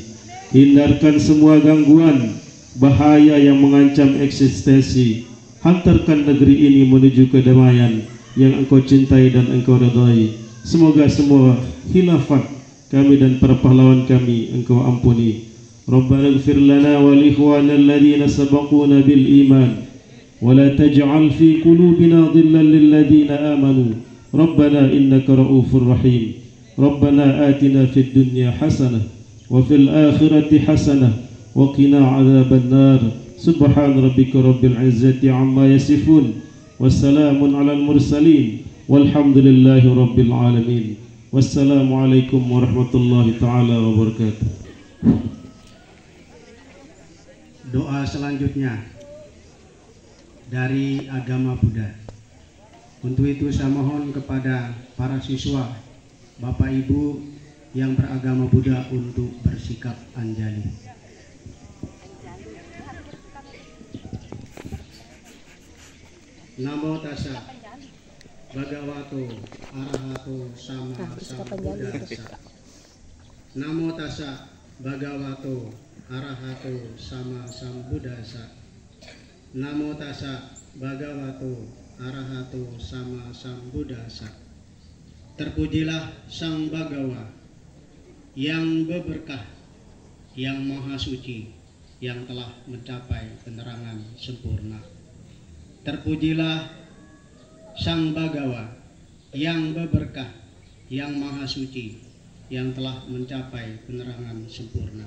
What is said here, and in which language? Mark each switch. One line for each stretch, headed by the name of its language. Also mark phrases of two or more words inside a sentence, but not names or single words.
Indonesian: Hindarkan semua gangguan, bahaya yang mengancam eksistensi. Hantarkan negeri ini menuju kedamaian yang Engkau cintai dan Engkau ridhai. Semoga semua khilafat kami dan para pahlawan kami Engkau ampuni.
Arabic: ربنا اغفر لنا ولإخواننا الذين سبقونا بالإيمان ولا تجعل في قلوبنا غلا للذين آمنوا. ربنا إنك رءوف رحيم. ربنا آتنا في الدنيا حسنة وفي الآخرة حسنة وقنا عذاب النار. سبحان ربك رب العزة عما يصفون، وسلام على المرسلين، والحمد لله رب العالمين. والسلام عليكم ورحمة الله تعالى وبركاته.
Indonesian: Doa selanjutnya dari agama Buddha. Untuk itu saya mohon kepada para siswa, Bapak Ibu yang beragama Buddha untuk bersikap anjali.
Pali: Namo tassa bhagavato arahato sama sambuddhassa. Namo tassa bhagavato arahato sama sambuddhassa. Namo tassa bhagavato arahato sama sambuddhassa.
Indonesian: Terpujilah Sang Bhagawa yang berberkah, yang maha suci, yang telah mencapai penerangan sempurna. Terpujilah Sang Bhagawa yang berberkah, yang maha suci, yang telah mencapai penerangan sempurna.